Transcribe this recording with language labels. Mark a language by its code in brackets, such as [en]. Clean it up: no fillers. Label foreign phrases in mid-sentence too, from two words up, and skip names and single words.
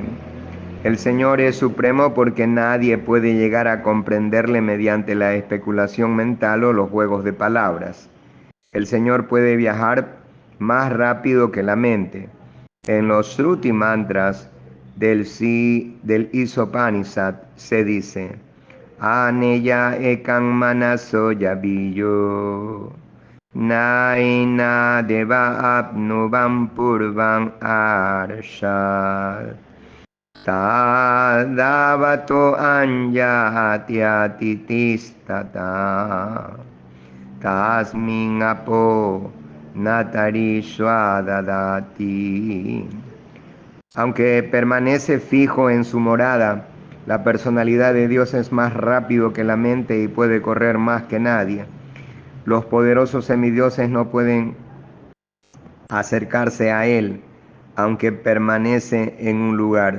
[es] El Señor es supremo porque nadie puede llegar a comprenderle mediante la especulación mental o los juegos de palabras. El Señor puede viajar más rápido que la mente. En los Shruti mantras del Isopanishad se dice: [sa] अनेजद् एकं मनसो जवीयो नैनद् देवा आप्नुवन् पूर्वम् अर्षत् तद्धावतो अन्यानत्येति तिष्ठत् तस्मिन् अपो मातरिश्वा दधाति. [es] Aunque permanece fijo en su morada, la personalidad de Dios es más rápido que la mente y puede correr más que nadie. Los poderosos semidioses no pueden acercarse a Él, aunque permanece en un lugar.